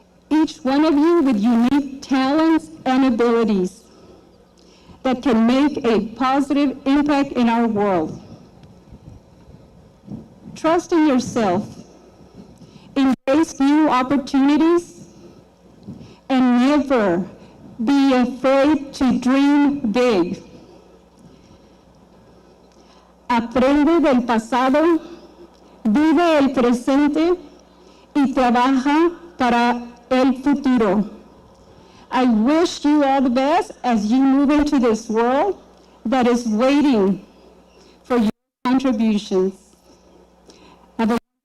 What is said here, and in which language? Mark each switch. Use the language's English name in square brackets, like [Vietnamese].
[English] Each one of you with unique talents and abilities that can make a positive impact in our world. Trust in yourself, embrace new opportunities, and never be afraid to dream big. [Spanish] Aprende del pasado, vive el presente y trabaja para el futuro. [English] I wish you all the best as you move into this world that is waiting for your contributions. Have a